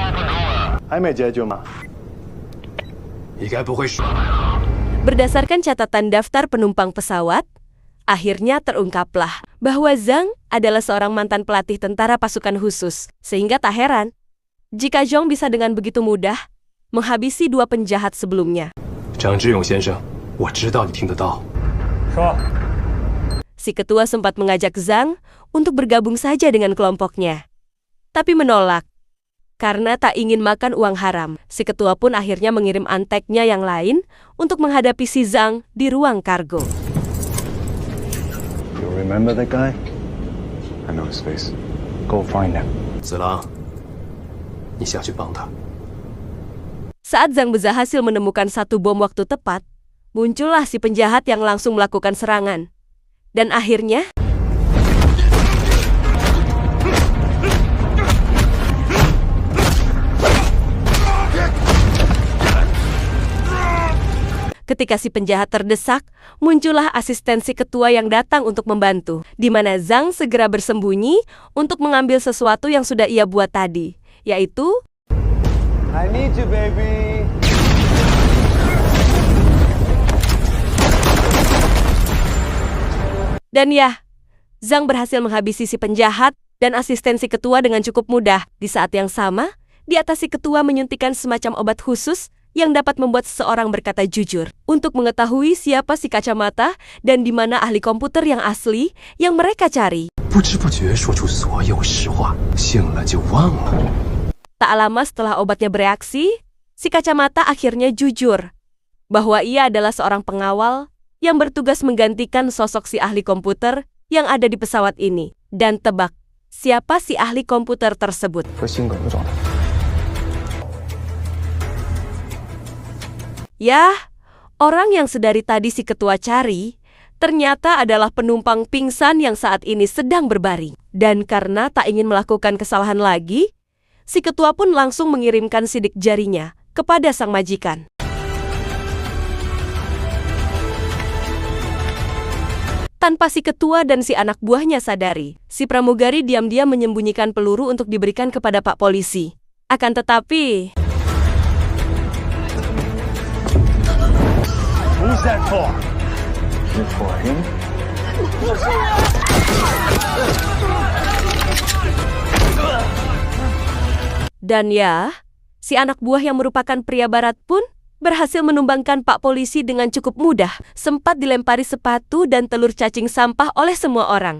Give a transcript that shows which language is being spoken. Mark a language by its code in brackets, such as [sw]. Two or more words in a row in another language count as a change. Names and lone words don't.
[id] Berdasarkan catatan daftar penumpang pesawat, akhirnya terungkaplah bahwa Zhang adalah seorang mantan pelatih tentara pasukan khusus, sehingga tak heran jika Zhang bisa dengan begitu mudah menghabisi dua penjahat sebelumnya. [zh] 张志勇先生，我知道你听得到。说。 [id] Si ketua sempat mengajak Zhang untuk bergabung saja dengan kelompoknya, tapi menolak. Karena tak ingin makan uang haram, si ketua pun akhirnya mengirim anteknya yang lain untuk menghadapi si Zhang di ruang kargo. [en] You remember that guy? I know his face. Go find him. [zh] 子郎，你下去帮他。 [id] Saat Zhang berhasil menemukan satu bom waktu tepat, muncullah si penjahat yang langsung melakukan serangan. Dan akhirnya, ketika si penjahat terdesak, muncullah asisten si ketua yang datang untuk membantu, di mana Zhang segera bersembunyi untuk mengambil sesuatu yang sudah ia buat tadi, yaitu [en] I need you, baby. [id] Dan ya, Zhang berhasil menghabisi si penjahat dan asisten si ketua dengan cukup mudah. Di saat yang sama, di atas si ketua menyuntikkan semacam obat khusus yang dapat membuat seseorang berkata jujur. Untuk mengetahui siapa si kacamata dan di mana ahli komputer yang asli yang mereka cari. [zh] 不知不觉说出所有实话，醒了就忘了。 [id] Tak lama setelah obatnya bereaksi, si kacamata akhirnya jujur bahwa ia adalah seorang pengawal yang bertugas menggantikan sosok si ahli komputer yang ada di pesawat ini. Dan tebak, siapa si ahli komputer tersebut? 和性格的状态。 Yah, orang yang sedari tadi si ketua cari, ternyata adalah penumpang pingsan yang saat ini sedang berbaring. Dan karena tak ingin melakukan kesalahan lagi, si ketua pun langsung mengirimkan sidik jarinya kepada sang majikan. Tanpa si ketua dan si anak buahnya sadari, si pramugari diam-diam menyembunyikan peluru untuk diberikan kepada Pak Polisi. Akan tetapi, [en] Who's that for? You for him? [id] dan ya, si anak buah yang merupakan pria barat pun berhasil menumbangkan Pak Polisi dengan cukup mudah, sempat dilempari sepatu dan telur cacing sampah oleh semua orang.